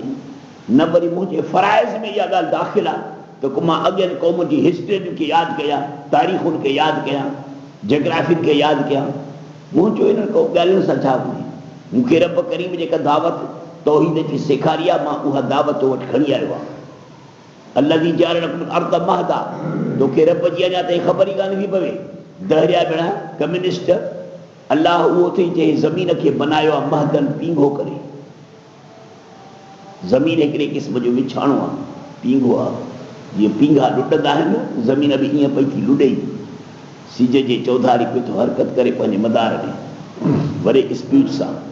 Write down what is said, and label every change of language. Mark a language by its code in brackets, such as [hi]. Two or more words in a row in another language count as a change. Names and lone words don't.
[sd] न वरी मुंहिंजे फ़राइज़ में इहा ॻाल्हि दाख़िल आहे त को मां अॻियनि क़ौमुनि जी हिस्ट्रियुनि खे यादि कयां, तारीख़ुनि खे यादि कयां, जग्राफियुनि खे यादि कयां। मुंहिंजो इन्हनि को ॻाल्हियुनि सां छा वञे? मूंखे रब करीम जेका दावत तौहीद जी सेखारी आहे, मां उहा दावत वटि खणी आयो आहे। [ar] الذي جعل لكم الأرض مهدا, [sd] तोखे रब जी अञा ताईं ख़बर ई कान थी पवे। दहरिया बेड़ा कम्युनिस्ट अलाह उहो अथई जंहिं ज़मीन खे बनायो आहे महदन, पींघो करे। ज़मीन हिकिड़े क़िस्म जो विछाणो आहे, पींघो आहे। जीअं पींघा लुटंदा आहिनि, ज़मीन बि ईअं पई थी लुॾे, सिज जे चौधारी पियो थो हरकत करे पंहिंजे मदार में वॾे स्पीड सां।